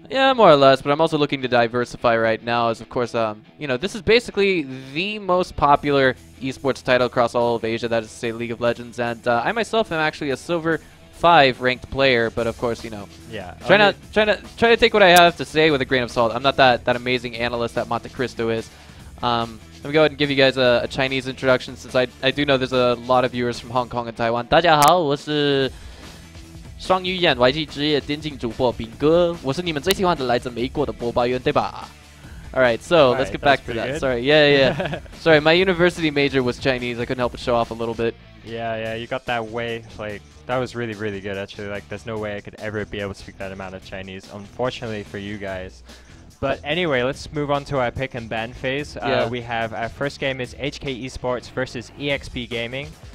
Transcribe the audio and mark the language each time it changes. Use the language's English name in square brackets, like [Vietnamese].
[English] Yeah, more or less, but I'm also looking to diversify right now as, of course, you know, this is basically the most popular esports title across all of Asia, that is to say League of Legends, and I myself am actually a Silver 5 ranked player, but of course, you know, yeah, try to take what I have to say with a grain of salt. I'm not that amazing analyst that Monte Cristo is. Let me go ahead and give you guys a Chinese introduction, since I do know there's a lot of viewers from Hong Kong and Taiwan. [Chinese] 大家好，我是双语言外籍职业电竞主播炳哥，我是你们最喜欢的来自美国的播报员，对吧？ [English] Alright, so let's get back to that. Good. Sorry, yeah. Sorry, my university major was Chinese. I couldn't help but show off a little bit. Yeah, you got that way. Like, that was really, really good, actually. Like, there's no way I could ever be able to speak that amount of Chinese, unfortunately for you guys. But anyway, let's move on to our pick and ban phase. We have our first game is HKESports versus EXP Gaming.